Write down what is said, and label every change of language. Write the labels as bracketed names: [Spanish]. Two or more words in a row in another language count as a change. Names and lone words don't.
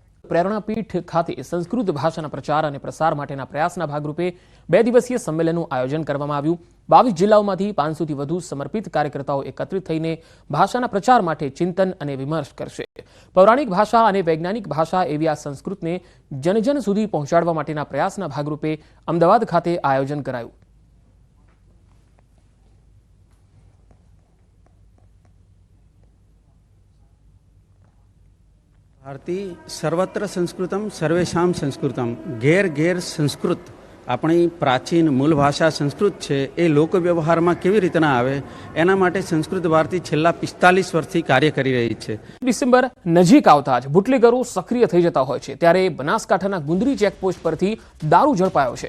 [Gujarati] પ્રેરણાપીઠ ખાતે સંસ્કૃત ભાષાના પ્રચાર અને પ્રસાર માટેના પ્રયાસના ભાગરૂપે 2 દિવસીય સંમેલનનું આયોજન કરવામાં આવ્યું। 22 જિલ્લાઓમાંથી 500થી વધુ સમર્પિત કાર્યકર્તાઓ એકત્રિત થઈને ભાષાના પ્રચાર માટે ચિંતન અને વિમર્શ કરશે। પૌરાણિક ભાષા અને વૈજ્ઞાનિક ભાષા એવી આ સંસ્કૃતને જનજન સુધી પહોંચાડવા માટેના પ્રયાસના ભાગરૂપે અમદાવાદ ખાતે આયોજન કરાયું। [Sanskrit] भारती सर्वत्र संस्कृतम सर्वेशाम संस्कृतम। घेर घेर संस्कृत [Gujarati] આપણી પ્રાચીન મૂળ ભાષા સંસ્કૃત છે એ લોક વ્યવહારમાં કેવી રીતના આવે એના માટે સંસ્કૃત ભારતી છેલ્લા 45 વર્ષથી કાર્ય કરી રહી છે। ડિસેમ્બર નજીક આવતા જ બુટલેગરો સક્રિય થઈ જતા હોય છે, ત્યારે બનાસકાંઠાના ગુંદરી ચેકપોસ્ટ પરથી દારૂ ઝડપાયો છે।